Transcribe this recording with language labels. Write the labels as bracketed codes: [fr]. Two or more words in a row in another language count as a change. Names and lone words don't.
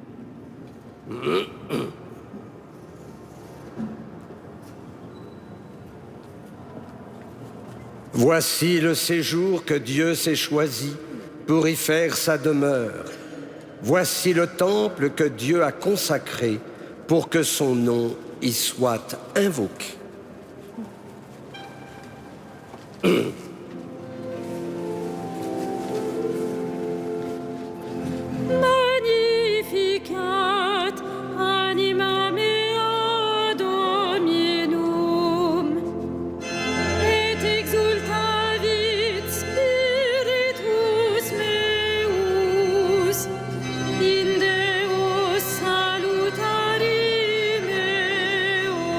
[fr] Voici le séjour que Dieu s'est choisi pour y faire sa demeure. Voici le temple que Dieu a consacré pour que son nom y soit invoqué. [la] Magnificat anima mea Dominum, et exultavit spiritus meus in Deo salutari meo,